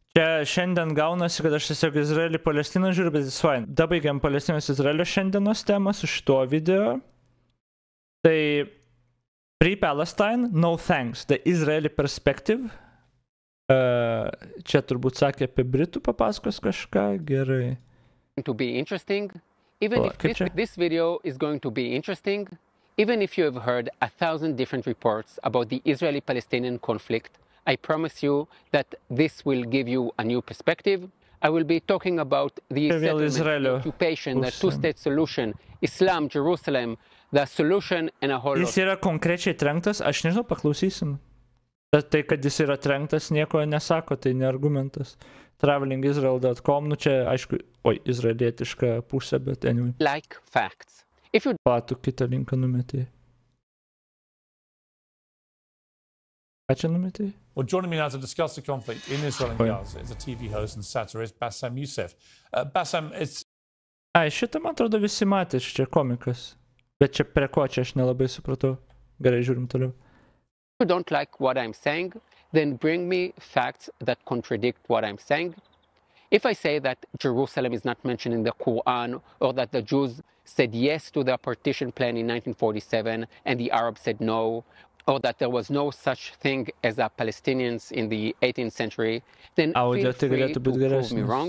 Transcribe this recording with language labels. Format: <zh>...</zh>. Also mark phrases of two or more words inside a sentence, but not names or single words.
<lt>Čia šiandien gaunasi, kad aš tiesiog Izraelį Palestiną žiūriu, bet</lt> <en>it's fine.</en> <lt>Dabaigiam Palestinos Izraelio šiandienos temą su šituo video.</lt> <en>Tai Pre-Palestine, no thanks, the Israeli perspective.</en> <lt>Čia turbūt sakė apie Britų papasakos kažką, gerai.</lt> <en>To be interesting, even if this video is going to be interesting, even if you have heard 1,000 different reports about the Israeli-Palestinian conflict, I promise you that this will give you a new perspective. I will be talking about the settlement, the occupation, the two-state solution, Islam, Jerusalem, the solution and a whole lot.</en> <lt>Jis yra konkrečiai trenktas, aš nežinau, paklausysim. Tai, kad jis yra trenktas, nieko nesako, tai ne argumentas. Travelingisrael.com, nu čia, aišku, izraelietiška pusė, bet anyway.</lt> <en>Like facts. If you...</en> <lt>Patų kitą linką numetė. Ką čia numetė?</lt> <en>Well, joining me now to discuss the conflict in Israel and Gaza is a TV host and satirist, Bassam Youssef. Bassam, it's...</en> <lt>Šitą, man atrodo, visi matė, čia komikas. Bet čia prie ko čia aš nelabai supratau. Gerai, žiūrim toliau.</lt> <en>If you don't like what I'm saying, then bring me facts that contradict what I'm saying. If I say that Jerusalem is not mentioned in the Quran, or that the Jews said yes to the partition plan in 1947 and the Arabs said no, or that there was no such thing as a Palestinians in the 18th century, then feel free to prove me wrong.</en>